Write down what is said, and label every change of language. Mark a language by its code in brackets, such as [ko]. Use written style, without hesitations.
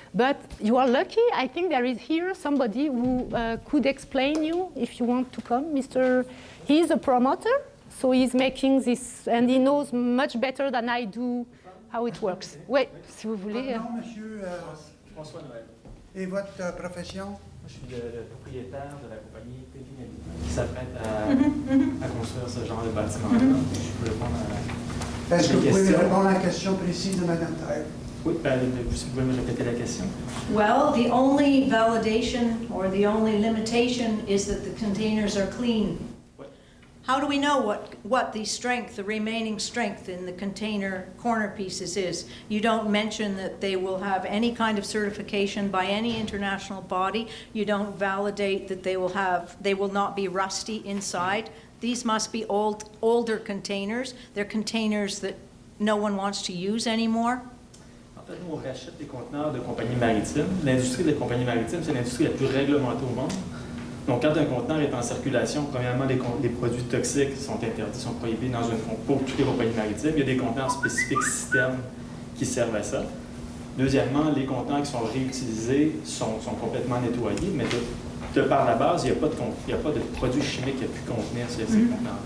[en] But you are lucky. I think there is here somebody who could explain you if you want to come. He's a promoter, so he's making this, and he knows much better than I do how it works. [fr] Oui, si vous voulez. Non, monsieur, François Noël. et votre profession? Moi, je suis le propriétaire de la compagnie Périnelli qui s'apprête à construire ce genre de bâtiment. Je peux répondre à Est-ce que vous les pouvez me questions. répondre à la question précise de Mme Taille? Oui, si vous pouvez me répéter la question. [en] Well, the only validation or the only limitation is that the containers are clean. What? How do we know what the strength, the remaining strength in the container corner pieces is? You don't mention that they will have any kind of certification by any international body. You don't validate that they will not be rusty inside. These must be older containers. They're containers that no one wants to use anymore. [fr] En fait, nous, on rachète des conteneurs de compagnies maritimes. L'industrie des compagnies maritimes, c'est l'industrie la plus réglementée au monde. Donc, quand un conteneur est en circulation, premièrement, les produits toxiques sont interdits, sont prohibés pour toutes les compagnies maritimes. Il y a des conteneurs spécifiques systèmes qui servent à ça. Deuxièmement, les conteneurs qui sont réutilisés sont complètement nettoyés, mais de par la base, il n'y a pas de produits chimiques qui a pu contenir ces conteneurs.